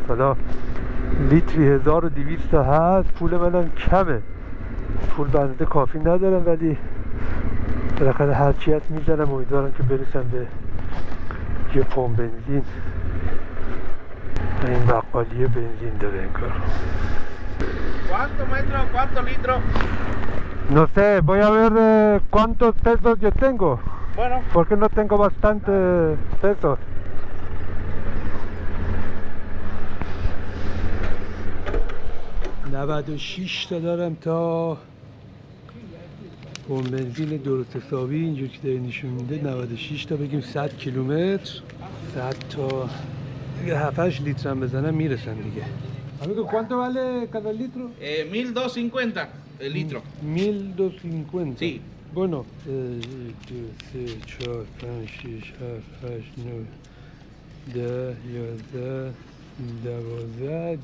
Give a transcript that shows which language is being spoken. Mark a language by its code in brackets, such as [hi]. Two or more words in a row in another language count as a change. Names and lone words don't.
[fa] حالا لیتری 1200 هست، پول منم کمه، پول بنده کافی ندارم، ولی بالاخره هرچی هست میزنم. امیدوارم که برسم به یه پمپ بنزین. این بقالی بنزین داره انگار. [es] ¿Cuánto metro? ¿Cuánto litro? No sé, voy a ver cuántos pesos yo tengo. Bueno. Porque no tengo bastante pesos. [fa] $96 تا دارم تا پمپ بنزین درست حسابی اینجور که داره نشون میده. 96 تا بگیم 100 کیلومتر، 100 تا 7-8 لیتر هم بزنم میرسن دیگه. [es] Amigo, ¿cuánto vale cada litro? 1250 el litro. 1250. Sí. Bueno, 2, 3, 4, 5, 6, 7, 8, 9, 10, 11, 12.